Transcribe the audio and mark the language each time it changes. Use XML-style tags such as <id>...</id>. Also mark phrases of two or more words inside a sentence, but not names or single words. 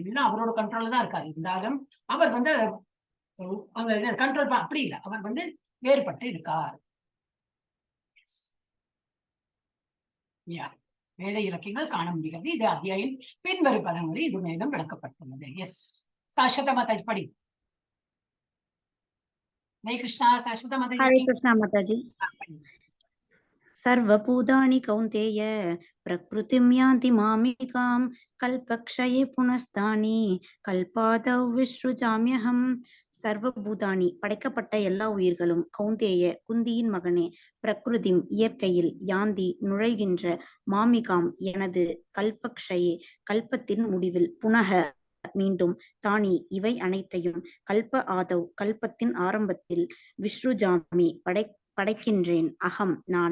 <ta>எல்லாம் அவரோட கண்ட்ரோல் தான் இருக்காரு. இருந்தாலும் அவர் அந்த கண்ட்ரோல் அப்படி இல்லை. அவர் வேறுபட்டு இருக்கார். வேத இலக்கியங்கள் காண முடிகிறது. இது அத்தியாயம் பின்வரும் பதங்களில் இது மேலும் விளக்கப்பட்டுள்ளது. எஸ், சாஸ்வத மாதாஜி படி.</ta> <hi>हरे कृष्णा शाश्वत माताजी। हरे कृष्णा माताजी।</hi> <sa>सर्वभूतानि कौन्तेय प्रकृतिं यान्ति मामिकां कल्पक्षये पुनस्तानि कल्पादौ विसृजाम्यहम्.</sa> <ta>சர்வபூதானி படைக்கப்பட்ட எல்லா உயிர்களும், கௌந்தேய குந்தியின் மகனே, பிரகிருதிம் இயற்கையில், யாந்தி நுழைகின்ற, மாமிகாம் எனது, கல்பக்ஷயே கல்பத்தின் முடிவில், புனக மீண்டும், தானி இவை அனைத்தையும்,</ta> <sa>कल्प आदौ</sa> <ta>கல்பத்தின் ஆரம்பத்தில், விஸ்ருஜாமி படைக்கின்றேன், அகம் நான்.</ta>